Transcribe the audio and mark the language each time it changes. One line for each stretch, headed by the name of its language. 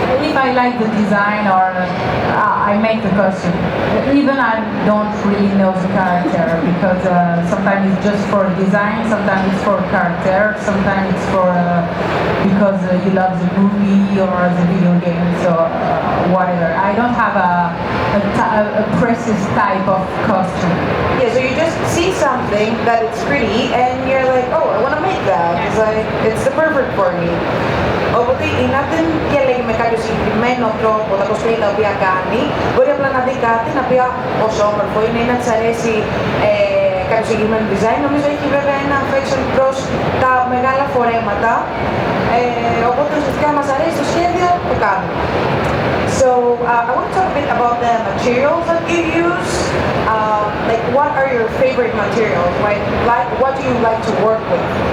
English: If I like the design or I make the costume, even I don't really know the character because sometimes it's just for design, sometimes it's for character, sometimes it's for because you love the movie or the video games or whatever. I don't have a precise type of costume. Yeah, so you just see something that it's pretty and you're like, oh, I want to make that. It's like, it's the perfect for me.
Greek: Οπότε η Nad δεν διαλέγει με κάποιο συγκεκριμένο τρόπο τα cosplay τα οποία κάνει. Μπορεί απλά να δει κάτι, να πει πόσο όμορφο είναι ή να της αρέσει κάποιο συγκεκριμένο design. Νομίζω έχει βέβαια ένα affection προς τα μεγάλα φορέματα. Οπότε ουσιαστικά μας αρέσει το σχέδιο, το κάνουμε.
English: So I want to talk a bit about the materials that you use. Like, what are your favorite materials? Right? Like, what do you like to work with?